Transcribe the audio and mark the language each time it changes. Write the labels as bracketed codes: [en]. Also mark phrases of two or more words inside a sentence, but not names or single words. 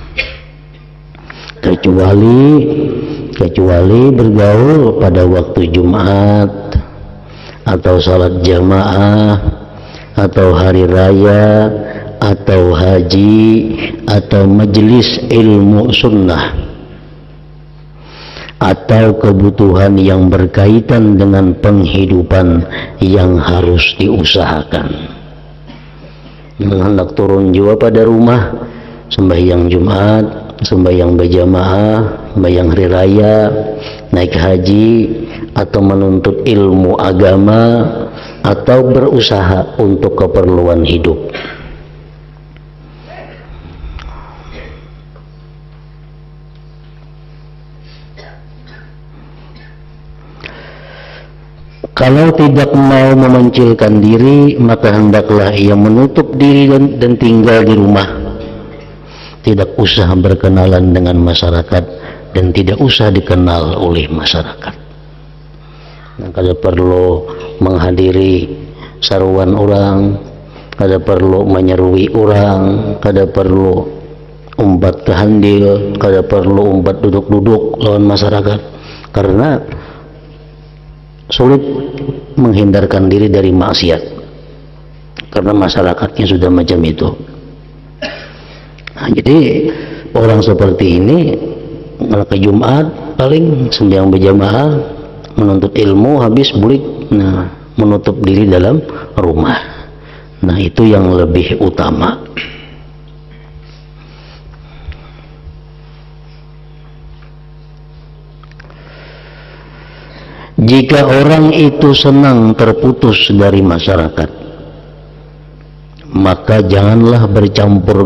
[id] kecuali bergaul pada waktu Jumat atau salat jamaah atau hari raya atau haji atau majelis ilmu sunnah atau kebutuhan yang berkaitan dengan penghidupan yang harus diusahakan. Hendak turun jua pada rumah, sembahyang Jumat, sembahyang berjamaah, sembahyang hari raya, naik haji, atau menuntut ilmu agama, atau berusaha untuk keperluan hidup. Kalau tidak mau memencilkan diri, maka hendaklah ia menutup diri dan tinggal di rumah. Tidak usah berkenalan dengan masyarakat dan tidak usah dikenal oleh masyarakat. [bjn] Kada perlu menghadiri saruan orang, kada perlu menyerui orang, kada perlu umpat kehandil, kada perlu umpat duduk-duduk lawan masyarakat, karena sulit menghindarkan diri dari maksiat karena masyarakatnya sudah macam itu. [id] Nah, jadi orang seperti ini kalau ke Jumat paling sembahyang berjamaah, menuntut ilmu, habis bulik, nah menutup diri dalam rumah. Nah itu yang lebih utama. Jika orang itu senang terputus dari masyarakat, maka janganlah bercampur